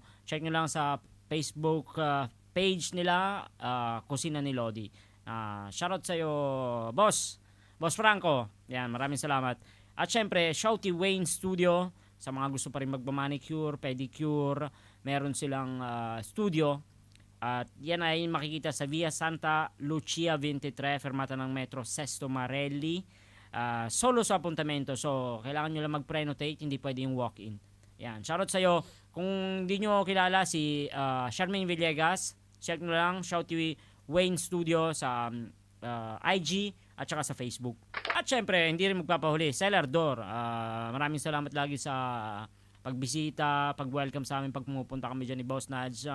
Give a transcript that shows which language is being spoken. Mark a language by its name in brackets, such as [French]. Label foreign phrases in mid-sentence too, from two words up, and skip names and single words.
[Filipino] Check nyo lang sa Facebook page nila, Kusina ni Lodi. Shoutout sa'yo, Boss Franco. Yan, maraming salamat. At siyempre, Shouty Wayne Studio. Sa mga gusto pa rin magmamanicure, pedicure, meron silang studio. At yan ay makikita sa Via Santa Lucia 23, fermata ng Metro Sesto Marelli. [Italian] Solo sa apuntamento. [Filipino] So, kailangan nyo lang mag-prenotate, hindi pwede yung walk-in. Yan. Shoutout sa'yo. Kung hindi nyo kilala si Charmaine Villegas, check nyo lang, Shouty Wayne Studio sa IG at saka sa Facebook. At syempre, hindi rin magpapahuli, Cellar Door. Maraming salamat lagi sa pagbisita, pag-welcome sa amin pag pumupunta kami dyan ni Boss Nudge.